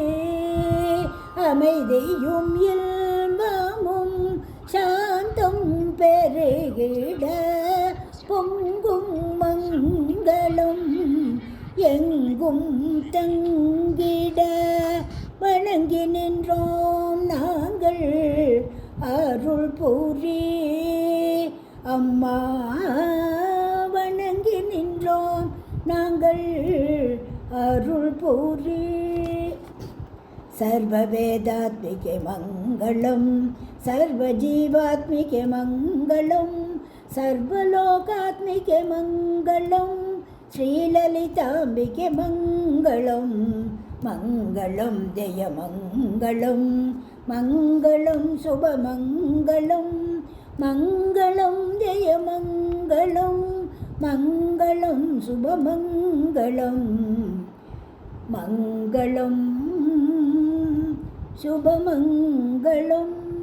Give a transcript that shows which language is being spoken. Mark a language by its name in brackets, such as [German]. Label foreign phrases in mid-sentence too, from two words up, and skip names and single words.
[Tamil] அமைதியும் இன்பமும் சாந்தம் பெருகிட பொங்கும் மங்களம் எங்கும் தங்கிட வணங்கி நின்றோம் நாங்கள் அருள் புரி. அம்மா வணங்கி நின்றோம் நாங்கள் அருள் புரி. [Sanskrit] सर्ववेदात्मिके मङ्गलं सर्वजीवात्मिके मङ्गलं सर्वलोकात्मिके मङ्गलं श्रीललिताम्बिके मङ्गलं मङ्गलं जयमङ्गलं मङ्गलं शुभमङ्गलं मङ्गलं जयमङ्गलं मङ्गलं शुभमङ्गलं मङ्गलं शुभमङ्गलम्.